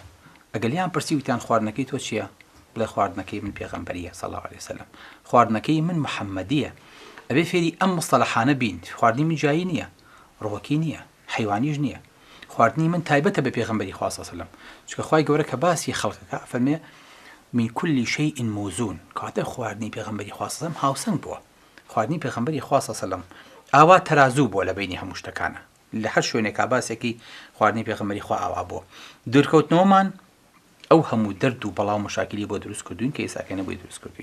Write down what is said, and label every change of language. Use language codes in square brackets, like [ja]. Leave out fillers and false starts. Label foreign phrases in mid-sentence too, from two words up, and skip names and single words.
[ckb] ئەگەلیان پرسی وتیان خواردنەکەی تۆ چییە؟ بڵێ خواردنەکەی من پێغەمبەریە [ar] صلی الله علیه وسلم، [ckb] خواردنەکەی من محەممەدیە. ئەبێ فێری ئەم مستەلەحانە بین. خواردنی من جایی نییە، ڕووەکی نییە، حیوانیش نییە. خواردنی من تایبەتە بە پێغەمبەری خوا [ar] صلی الله علیه وسلم، [ckb] چونکە خوای گەورە کە باسی خەڵکەکە فەرمێ [ar] من كل شيء موزون. [ckb] کاتە خواردنی پێغەمبەری خوا [ar] صلی الله علیه وسلم [ckb] هاوسەنگ بووە. خواردنی پێغەمبەری خوا [ar] صلی الله علیه وسلم [ckb] ئاوا تەرازوو بووە لە بینی هەموو شتەکانە. لە هەر شوێنێکا باسێکی خواردنی پێغەمبەری خوا ئاوا بووە. دوورکەوتنەوەمان ئەو هەموو دەرد و بەڵاو مشاکلی بۆ دروست کردوین کە ئێساکە نەبووی دروست کردوین.